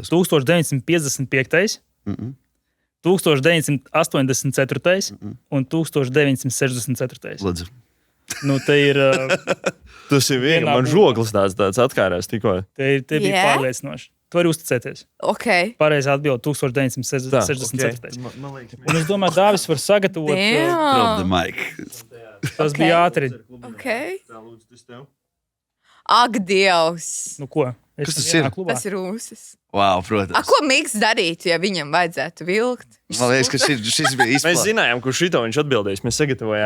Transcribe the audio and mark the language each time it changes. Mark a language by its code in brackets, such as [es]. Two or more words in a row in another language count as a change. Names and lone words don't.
[lv] 1955, 1984 un 1964. Lūdzu. Nu, te ir, Tas ir viena, Vienā man būvā. žoglis tāds atkārās tikko. te bija Jā? pārliecinoši. Tu vari uzticēties. Ok. Pareizā atbilde 1964. Un es domāju, Dāvis var sagatavot. [en] Drop the Damn. mic. [lv] Tas Ok. bija ātri. Ok. Ak, Dievs. Nu, ko? Kas tas ir? Tas ir ūsas. Wow, A, protams. ko Miks darītu, ja viņam vajadzētu vilkt? Man liekas, ka šis bija Mēs izpildījums. zinājām, kurš šito viņš atbildēs. Mēs sagatavojām.